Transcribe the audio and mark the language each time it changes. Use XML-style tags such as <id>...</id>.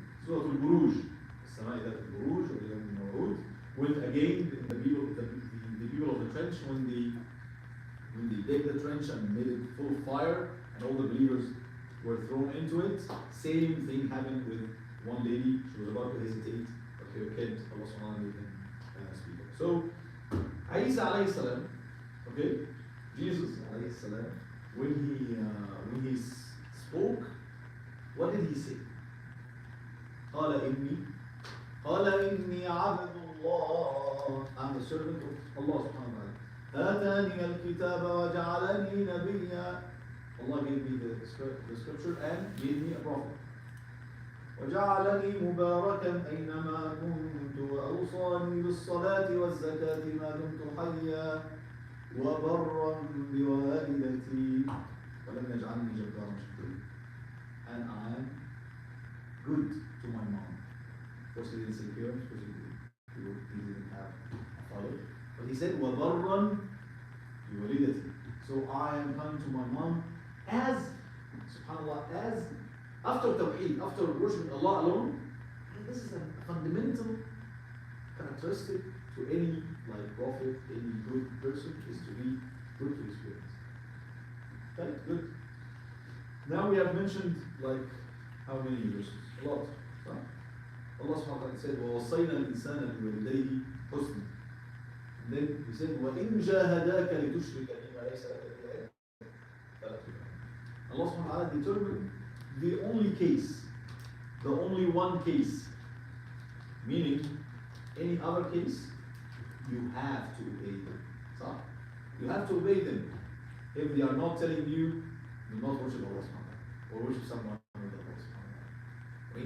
<ar>Surah Al-Buruj, السماء ذات البروج واليوم الموعود.</ar> <en>When again the people of the trench, when they dig the trench and made it full of fire, and all the believers were thrown into it, same thing happened with one lady. She was about to hesitate, but her kid, Allah subhanahu wa ta'ala made him speak up. So, Isa alayhi salam, okay, Jesus alayhi salam, when he spoke, what did he say?</en> <ar>قال إني عبد الله.</ar> <en>I'm the servant of Allah subhanahu wa ta'ala.</en> <ar>آتاني الكتاب وجعلني نبيا.</ar> <en>Allah gave me the scripture and gave me a prophet.</en> <ar>وجعلني مباركا أينما كنت وأوصاني بالصلاة والزكاة ما دمت حيا وبرا بوالدتي ولم يجعلني جبارا شقيا.</ar> <en>And I am good to my mom. Of course, he didn't say parents because he didn't have a father. But he said</en> <ar>وبرا بوالدتي.</ar> <en>So I am kind to my mom as, subhanAllah, as after Tawheed, after worshiping Allah alone. And this is a fundamental characteristic to any prophet, any good person, is to be good to his parents. Okay, good. Now we have mentioned how many verses? A lot. Huh? Allah subhanahu wa ta'ala said,</en> <ar>وَوَصَّيْنَا الْإِنسَانَ بِوَالِدَيْهِ حُسْنًا.</ar> <en>And then he said,</en> <ar>وَإِنْ جَاهَدَاكَ لِتُشْرِكَ بِمَا لَيْسَ لَكَ بِهِ عِلْمٌ فَلَا تُطِعْهُمَا.</ar> <en>Allah subhanahu wa ta'ala determined the only case, the only one case, meaning any other case, you have to obey them. So, you have to obey them. If they are not telling you, do not worship Allah subhanahu wa ta'ala, or worship someone with Allah subhanahu wa ta'ala.</en>